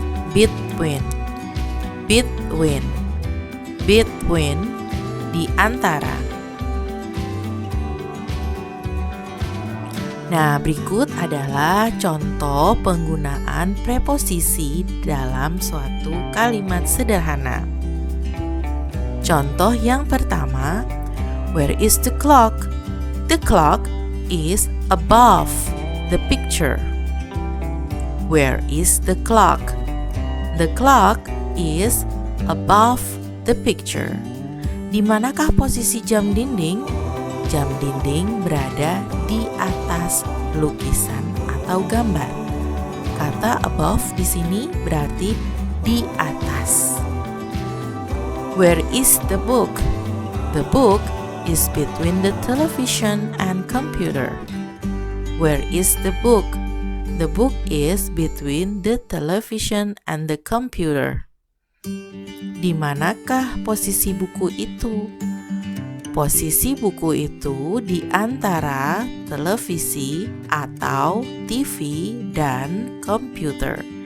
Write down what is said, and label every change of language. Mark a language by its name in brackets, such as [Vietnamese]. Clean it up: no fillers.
[English] Between, between, between, [Indonesian] di antara. Nah, berikut adalah contoh penggunaan preposisi dalam suatu kalimat sederhana. Contoh yang pertama, [English] where is the clock? The clock is above the picture. Where is the clock? The clock is above the picture. [Indonesian] Di manakah posisi jam dinding? Jam dinding berada di atas lukisan atau gambar. Kata above di sini berarti di atas. [English] Where is the book? The book is between the television and computer. Where is the book? The book is between the television and the computer. [Indonesian] Di manakah posisi buku itu? Posisi buku itu di antara televisi atau TV dan komputer.